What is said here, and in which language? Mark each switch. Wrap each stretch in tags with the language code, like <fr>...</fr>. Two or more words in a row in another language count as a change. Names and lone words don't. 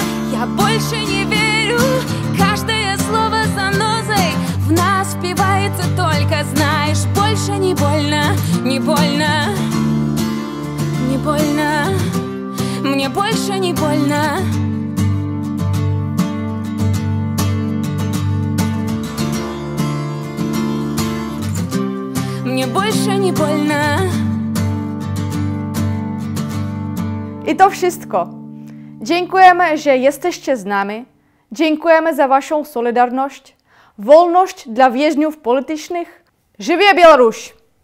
<ru>Я больше не верю, каждое слово занозой в нас впивается, только знаешь, больше не больно, не больно, не больно. Мне больше не больно. Мне больше nie больно.</ru> <pl>I to wszystko. Dziękujemy, że jesteście z nami. Dziękujemy za waszą solidarność, wolność dla więźniów politycznych. Żyje Białoruś!</pl>